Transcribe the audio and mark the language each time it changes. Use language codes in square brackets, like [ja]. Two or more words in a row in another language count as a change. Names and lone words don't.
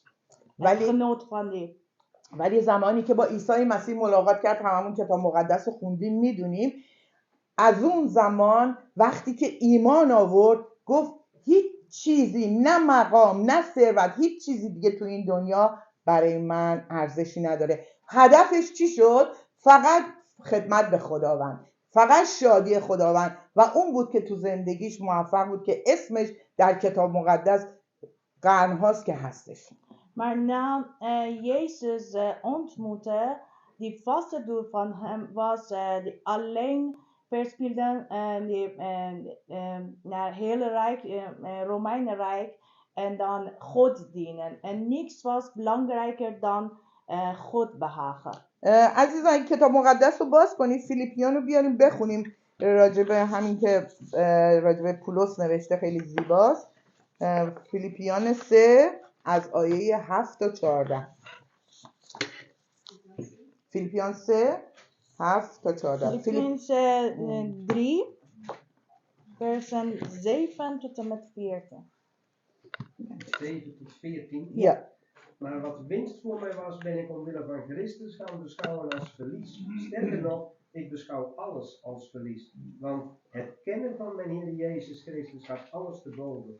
[nl] Genoot van die. [fa] ولی زمانی که با عیسی مسیح ملاقات کرد، هممون کتاب مقدس رو خوندیم میدونیم، از اون زمان وقتی که ایمان آورد گفت هیچ چیزی، نه مقام نه ثروت، هیچ چیزی دیگه تو این دنیا برای من ارزشی نداره. هدفش چی شد؟ فقط خدمت به خداوند، فقط شادی خداوند، و اون بود که تو زندگیش موفق بود که اسمش در کتاب مقدس قرنهاست که هستش. [nl] Maar na Jezus ontmoette, die vaste doel van hem was die alleen verspilden naar hele Rijk, Romeinenrijk en dan God dienen. En niks was belangrijker dan God behagen. [fa] عزیزان این کتاب مقدس رو باز کنید، فیلیپیان رو بیاریم بخونیم. راجبه همین که راجبه پولس نوشته خیلی زیباست. فیلیپیان 3 از آیه 7 تا 14. فیلیپیان 3 7 تا 14. [nl] Filippenzen 3, versen 7 tot en met 14. 7 tot 14. Ja. Maar wat winst voor mij was, ben ik omwille van Christus gaan beschouwen als verlies. Sterker nog, ik beschouw alles als verlies. Want het kennen van mijn Heer Jezus Christus gaat alles te boven.